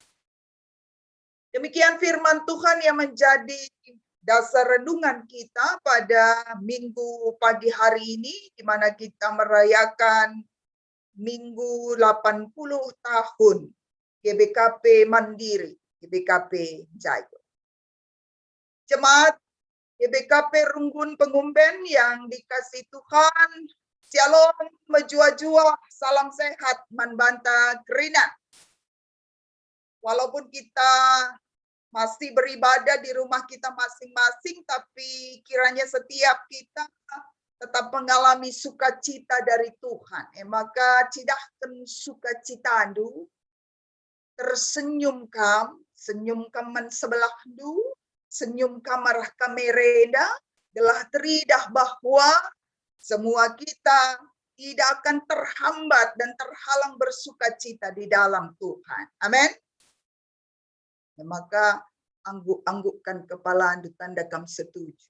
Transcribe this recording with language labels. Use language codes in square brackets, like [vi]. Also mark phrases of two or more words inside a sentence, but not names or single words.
[id] Demikian firman Tuhan yang menjadi dasar renungan kita pada minggu pagi hari ini, di mana kita merayakan Minggu 80 tahun GBKP Mandiri, GBKP Jayo. Jemaat GBKP Runggun Pengumben yang dikasih Tuhan, Shalom, menjua-jua, salam sehat, [btx] manbanta kerina. [id] Walaupun kita masih beribadah di rumah kita masing-masing, tapi kiranya setiap kita tetap mengalami sukacita dari Tuhan. [btx] Maka cidahkan sukacita andu, tersenyum kam, senyum kaman sebelah du, senyum kamarah kamereda, [id] telah teridah bahwa semua kita tidak akan terhambat dan terhalang bersukacita di dalam Tuhan. Amin. Maka angguk-anggukkan kepala andu tanda kam setuju.